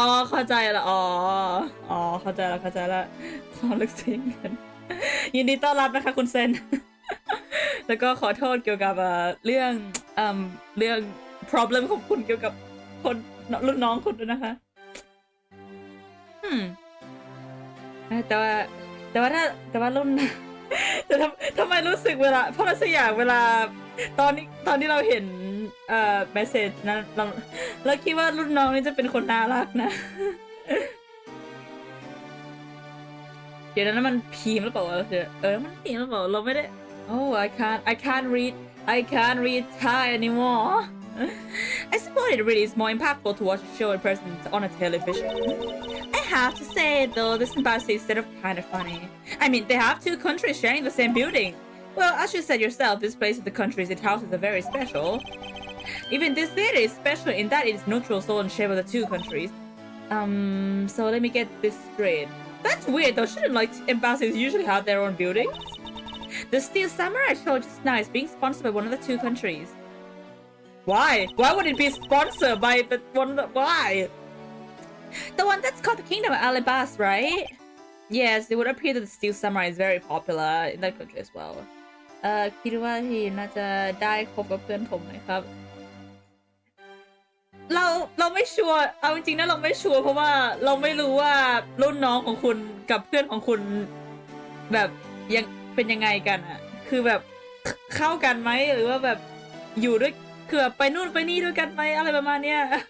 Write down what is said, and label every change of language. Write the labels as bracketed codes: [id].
[th] เข้าใจละเข้าใจละความลึกซึ้งกัน ยินดีต้อนรับนะคะคุณเซน แล้วก็ขอโทษเกี่ยวกับเรื่อง problem ของคุณเกี่ยวกับคนรุ่นน้องคุณด้วยนะคะแต่ว่ารุ่น แต่ทำไมรู้สึกเวลาเพราะอะไรสักอย่างเวลาตอนที่เราเห็น เมสเซจนั้นเราคิดว่ารุ่นน้องนี่จะเป็นคนน่ารักนะ เดี๋ยวนั้นมันพิมพ์หรือเปล่าวะมันพิมพ์หรือเปล่าเราไม่ได้ [en] Oh I can't read Thai anymore I suppose it really is more impactful to watch a show in person on a television I have to say though this embassy is sort of kind of funny I mean they have two countries sharing the same building well as you said yourself this place of the countries it houses are very special even this theater is special in that it is neutral soul and shape of the two countries so let me get this straight That's weird though, shouldn't like embassies usually have their own buildings? The Steel Samurai show just now is being sponsored by one of the two countries. Why? Why would it be sponsored by the one that, why? The one that's called the Kingdom of Ablaze, right? Yes, it would appear that the Steel Samurai is very popular in that country as well. [th] คิดว่าทีมน่าจะได้คบกับเพื่อนผมไหมครับเราไม่ชัวร์เอาจริงๆนะเราไม่ชัวร์เพราะว่าเราไม่รู้ว่ารุ่นน้องของคุณกับเพื่อนของคุณแบบยังเป็นยังไงกันอะคือแบบเข้ากันไหมหรือว่าแบบอยู่ด้วยคือแบบไปนู่นไปนี่ด้วยกันไหมอะไรประมาณเนี้ย